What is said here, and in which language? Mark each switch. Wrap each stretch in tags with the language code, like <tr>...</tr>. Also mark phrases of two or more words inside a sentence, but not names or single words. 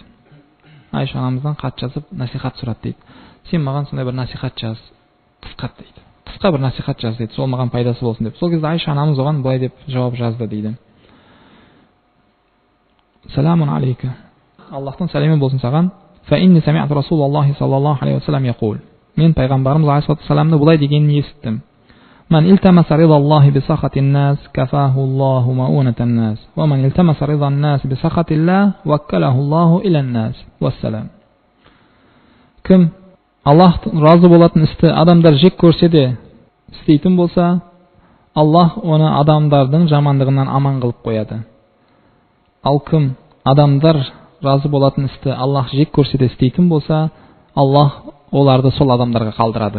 <kk>Айша анамыздан хат жазып насихат сұрады дейді. Сен маған сондай бір насихат жаз, қысқа дейді. Қысқа бір насихат жаз дейді. Сол маған пайдасы болсын деп. Сол кезде Айша анамыз оған былай деп жауап жазды дейді.</kk> <ar>سلام عليك.</ar> <kk>Аллахтың сәлемі болсын саған.</kk> <ar>فإني سمعت رسول الله صلى الله عليه وسلم يقول.</ar> <kk>Мен пайғамбарымыз</kk> <ar>عليه السلام</ar> <kk>былай дегенін естідім.</kk> <ar>من التمس رضا الله بسخط الناس كفاه الله مؤونة الناس ومن التمس رضا الناس بسخط الله وكله الله إلى الناس والسلام.</ar> <kk>Кім Аллах разы болатын істі адамдар жек көрсе де істейтін болса, Аллах оны адамдардың жамандығынан аман қылып қояды. Ал кім адамдар разы болатын істі Аллах жек көрсе де істейтін болса, Аллах оларды сол адамдарға қалдырады.</kk>